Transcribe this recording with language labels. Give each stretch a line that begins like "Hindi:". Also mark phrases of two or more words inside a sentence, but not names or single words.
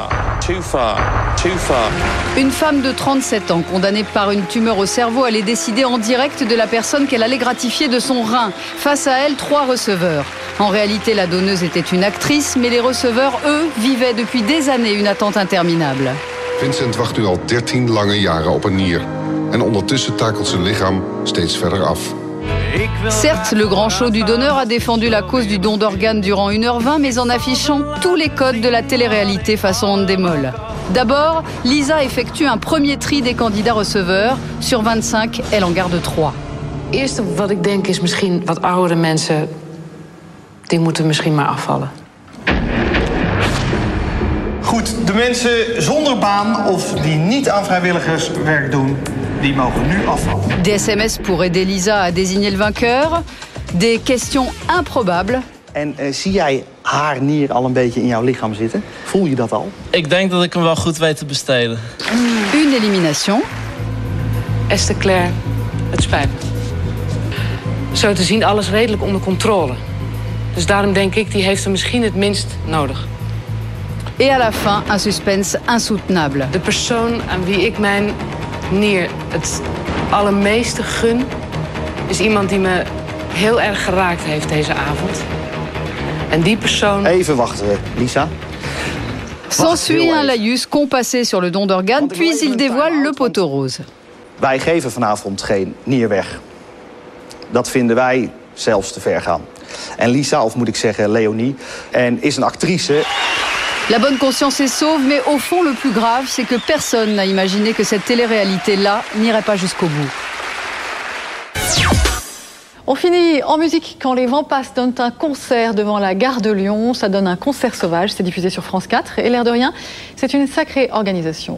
French: Une femme de 37 ans, condamnée par une tumeur au cerveau, allait décider en direct de la personne qu'elle allait gratifier de son rein. Face à elle, 3 receveurs. En réalité, la donneuse était une actrice, mais les receveurs, eux, vivaient depuis des années une attente interminable.
Dutch: Vincent wacht nu al 13 lange jaren op een nier. En ondertussen takelt zijn lichaam steeds verder af.
French: Certes, le grand show du donneur a défendu la cause du don d'organes durant 1h20, mais en affichant tous les codes de la télé-réalité façon Endemol. D'abord, Lisa effectue un premier tri des candidats receveurs. Sur 25, elle en garde 3.
Dutch: Eerste wat ik denk is misschien wat oudere mensen, die moeten misschien maar afvallen. Goed, de mensen zonder baan of die niet aan vrijwilligerswerk doen, die mogen nu afvallen.
French: Des SMS pour aider Lisa à désigner le vainqueur. Des questions improbables.
Dutch: En zie jij haar nier al een beetje in jouw lichaam zitten? Voel je dat al? Ik denk dat ik hem wel goed weet te besteden.
French: Une élimination.
Dutch: Esther Claire, het spijt me. Zo te zien alles redelijk onder controle. Dus daarom denk ik, die heeft er misschien het minst nodig.
French: Et à la fin, un suspense insoutenable.
Dutch: De persoon aan wie ik mijn nier het allermeeste gun, is iemand die me heel erg geraakt heeft deze avond. En die persoon... Even wachten, Lisa.
French: S'ensuit un laïus compassé sur le don d'organes, puis il dévoile le poteau rose.
Dutch: Wij geven vanavond geen nier weg. Dat vinden wij zelfs te ver gaan. En Lisa, of moet ik zeggen Leonie, is een actrice.
French: La bonne conscience est sauve, mais au fond, le plus grave, c'est que personne n'a imaginé que cette télé-réalité-là n'irait pas jusqu'au bout. On finit en musique quand les Vents passent donnent un concert devant la gare de Lyon. Ça donne un concert sauvage, c'est diffusé sur France 4. Et l'air de rien, c'est une sacrée organisation.